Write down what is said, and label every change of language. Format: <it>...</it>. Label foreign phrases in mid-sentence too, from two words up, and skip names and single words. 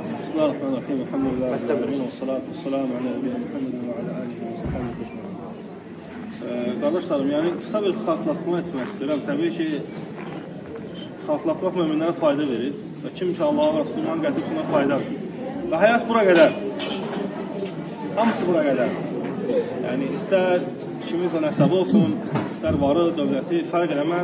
<ar>بسم الله الرحمن الرحيم الحمد لله رب العالمين والصلاة والسلام على نبينا محمد وعلى آله وصحبه أجمعين.</ar> <az>Qardaşlarım, yəni qısa bir xatırlatma etmək istəyirəm. Təbii ki, xatırlatmaq möminlərə fayda verir və kim ki Allah'a və Rəsulunun qətiyyətinə fayda verir. Və həyat bura qədər. Hamısı bura qədər. Yəni istər kimizə nəsəb olsun, istər varı, dövləti fərq eləməz.</az>